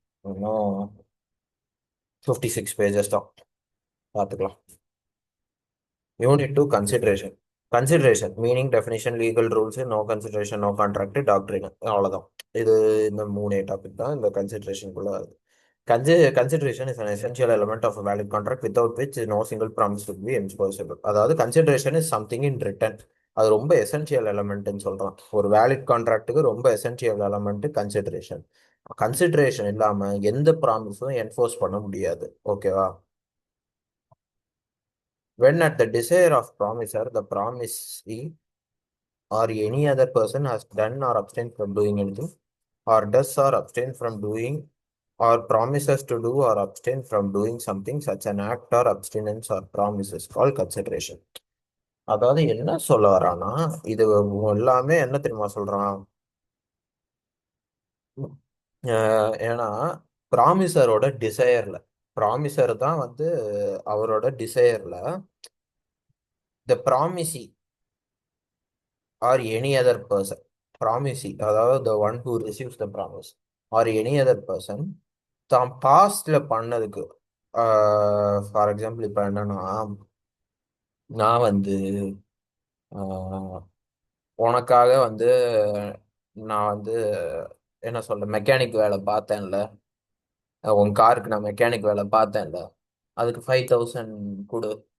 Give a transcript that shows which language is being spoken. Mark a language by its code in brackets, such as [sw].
[ta] இன்னும் 56 பேஜஸ் தான். பார்த்துக்கலாம். [en] Unit two consideration. Consideration meaning definition legal rules no consideration no contract doctrine அவ்வளோதான். [ta] இது இந்த மூணே டாபிக் தான் இந்த கன்சிடரேஷனுக்குள்ள வருது. [en] Consideration is an essential element of a valid contract without which no single promise would be enforceable. [ta] அதாவது [en] Consideration is something in return. [ta] அது ரொம்ப எசென்சியல் எலமெண்ட்னு சொல்றான். ஒரு வேலிட் கான்ட்ராக்ட்டுக்கு ரொம்ப எசென்சியல் எலமெண்ட் கன்சிடரேஷன். கன்சிடரேஷன் இல்லாம எந்த ப்ராமிஸும் என்ஃபோர்ஸ் பண்ண முடியாது. ஓகேவா? [en] When at the desire of promiser, the promisee or any other person has done or abstained from doing anything, or does or abstain from doing, or promises to do or abstain from doing something, such an act or abstinence or promise is called consideration. [ta] அதாவது என்ன சொல்ல வரானா, இது எல்லாமே என்ன தெரியுமா சொல்றான்? ஏன்னா ப்ராமிசரோட டிசையர்ல ப்ராமிசர் தான் வந்து அவரோட டிசையர்ல த ப்ராமிசி or any other person, promisee அதாவது [en] the one who receives the promise or any other person [ta] தான் பாஸ்ட்ல பண்ணதுக்கு. ஃபார் எக்ஸாம்பிள் இப்போ என்னன்னா, நான் வந்து ஆஹ், உனக்காக வந்து நான் வந்து என்ன சொல்ற மெக்கானிக் வேலை பார்த்தேன்ல. உன் காருக்கு நான் மெக்கானிக் வேலை பார்த்தேன்ல. அதுக்கு 5000 கொடு.